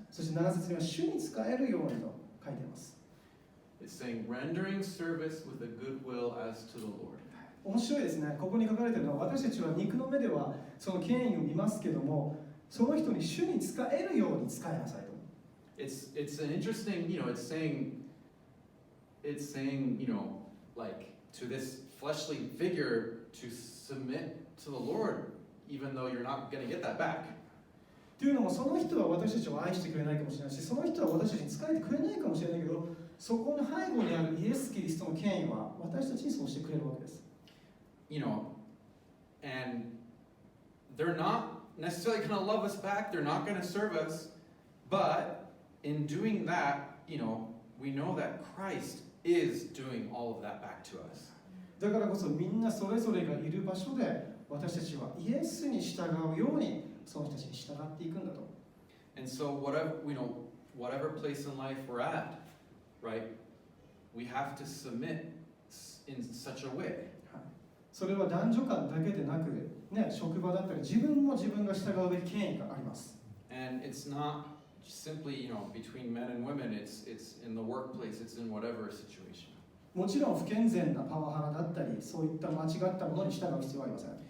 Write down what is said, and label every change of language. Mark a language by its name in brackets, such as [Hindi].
[Japanese] そして7節には主に仕えるようにと書いています。 [English] It's saying rendering service with a good will as to the Lord. [Japanese] 面白いですね。ここに書かれているのは、私たちは肉の目ではその権威を見ますけども、その人に主に仕えるように仕えなさいと。 [English] It's an interesting, it's saying, like to this fleshly figure to submit to the Lord, even though you're not going to get that back. [Japanese] というのも、その人は私たちを愛してくれないかもしれないし、その人は私たちに仕えてくれないかもしれないけど、そこの背後にあるイエス・キリストの権威は私たちにそうしてくれるわけです。 [English] And they're not necessarily going to love us back, they're not going to serve us, but in doing that, we know that Christ is doing all of that back to us. [Japanese] だからこそみんなそれぞれがいる場所で私たちはイエスに従うようにその人たちに従っていくんだと。 [English] And so whatever place in life we're at, right, we have to submit in such a way. [Japanese] それは男女間だけでなく、ね、職場だったり自分も自分が従うべき権威があります。 [English] And it's not simply, between men and women, it's in the workplace, it's in whatever situation. [Japanese] もちろん不健全なパワハラだったり、そういった間違ったものに従う必要はありません。